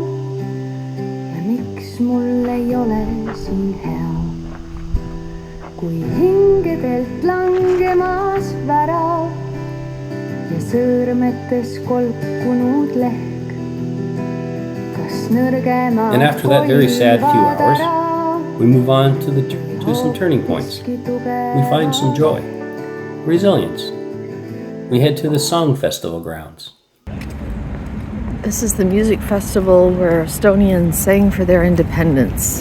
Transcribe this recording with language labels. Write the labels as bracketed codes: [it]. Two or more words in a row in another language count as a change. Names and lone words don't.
[et] Miks mul ei ole siin hea? Kui hingedelt langemas värav ja sõõrmetes kolkunud lehk. Kas nõrgemad [en] And after that very sad few hours, we move on to some turning points. We find some joy, resilience. We head to the Song Festival grounds. This is the music festival where Estonians sang for their independence.